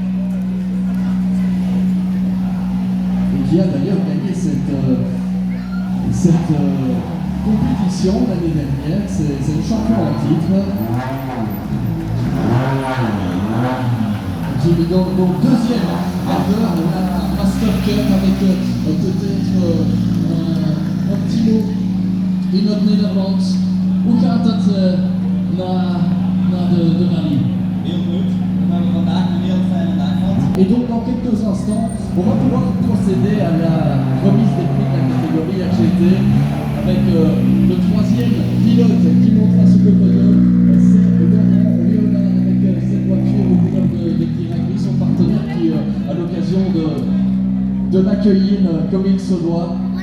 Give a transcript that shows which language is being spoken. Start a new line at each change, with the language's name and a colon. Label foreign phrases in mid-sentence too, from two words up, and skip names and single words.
French: Et qui a d'ailleurs gagné cette compétition l'année dernière, c'est le champion en titre. Qui est donc deuxième ardeur de la Master Cup avec peut-être un petit mot, une autre Nederlands.
Dutch: Hoe gaat het na de rallye? Heel goed. We hebben vandaag een heel fijne dag gehad.
French: Et donc dans quelques instants, on va pouvoir procéder à la remise des prix de la catégorie RGT avec le troisième pilote qui montera ce podium, c'est Laurent Léonard avec cette voiture au pilote de Piragui, son partenaire qui a l'occasion de l'accueillir comme il se doit.